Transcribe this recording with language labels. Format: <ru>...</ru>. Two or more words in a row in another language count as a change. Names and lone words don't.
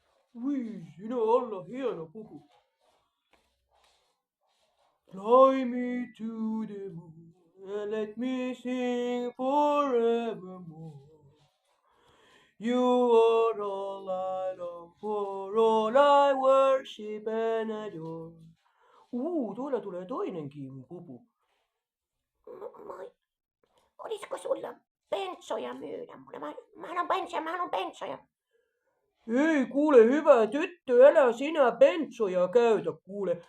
<fi>Voi sinä olla hieno pupu.</fi> <en>Fly me to the moon and let me sing forevermore. You are all I long for, all I worship and adore.</en> <fi>Tuolla tulee toinenkin pupu. Moi. Olisiko sulla bensoja myydä mulle? Mä haluan bensoja. Ei kuule hyvä tyttö, älä sinä bensoja käytä kuule.</fi>